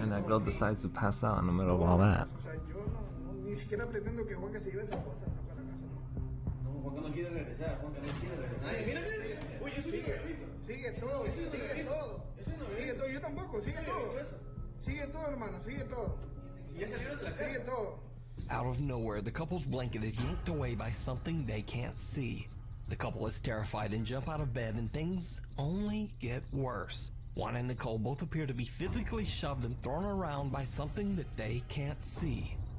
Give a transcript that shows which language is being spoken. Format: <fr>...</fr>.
<en>And that girl decides to pass out in the middle of all that.</en> <es>O sea, yo ni siquiera pretendo que Juanca se lleve esa cosa para la casa, no. No, Juanca no quiere regresar, Juanca no quiere regresar. Mira, uy, eso Sigue todo, sigue todo. Sigue todo, yo tampoco, sigue todo. Sigue todo, hermano, sigue todo. Ya salieron de la casa. Sigue todo.</es> <en>Out of nowhere, the couple's blanket is yanked away by something they can't see. The couple is terrified and jump out of bed, and things only get worse. Juan and Nicole both appear to be physically shoved and thrown around by something that they can't see.</en>